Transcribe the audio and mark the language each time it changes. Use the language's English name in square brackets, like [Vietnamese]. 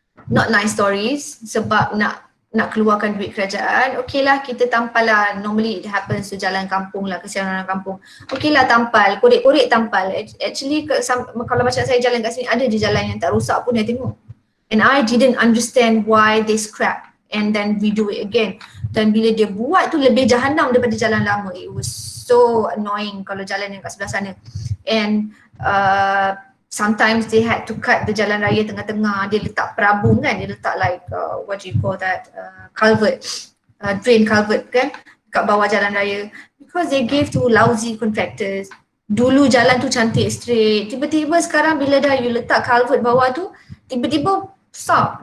[English] Not nice stories [Malay] sebab nak keluarkan duit kerajaan. Okay lah, kita tampal lah. [English] Normally it happens to [Malay] jalan kampung lah, kesian orang kampung. Okay lah, tampal, korek-korek tampal. Actually kalau macam saya jalan kat sini, ada je jalan yang tak rosak pun saya tengok. [English] And I didn't understand why they scrap and then redo it again. [Malay] Dan bila dia buat tu lebih jahanam daripada jalan lama. [English] It was so annoying [Malay] kalau jalan yang kat sebelah sana. [English] And sometimes they had to cut the [Malay] jalan raya tengah-tengah. Dia letak perabung kan, dia letak [English] like what do you call that, culvert, drain culvert [Malay] kan kat bawah jalan raya. [English] Because they gave to lousy contractors. [Malay] Dulu jalan tu cantik straight, tiba-tiba sekarang bila dah you letak culvert bawah tu, tiba-tiba stop.